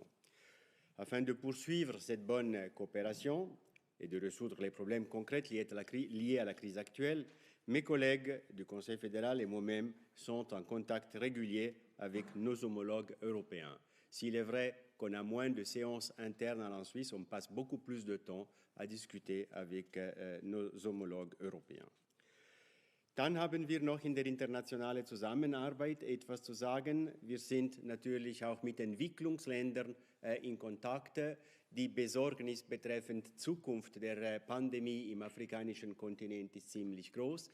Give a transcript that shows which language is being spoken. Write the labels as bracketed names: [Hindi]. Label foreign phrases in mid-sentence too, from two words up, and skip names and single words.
[French] Afin de poursuivre cette bonne coopération et de résoudre les problèmes concrets liés à la crise actuelle, mes collègues du Conseil fédéral et moi-même sont en contact régulier avec nos homologues européens. S'il est vrai qu'on a moins de séances internes en Suisse, on passe beaucoup plus de temps à discuter avec nos homologues européens. [German] Dann haben wir noch in der internationalen Zusammenarbeit etwas zu sagen. Wir sind natürlich auch mit Entwicklungsländern in Kontakt. Die Besorgnis betreffend Zukunft der Pandemie im afrikanischen Kontinent ist ziemlich groß.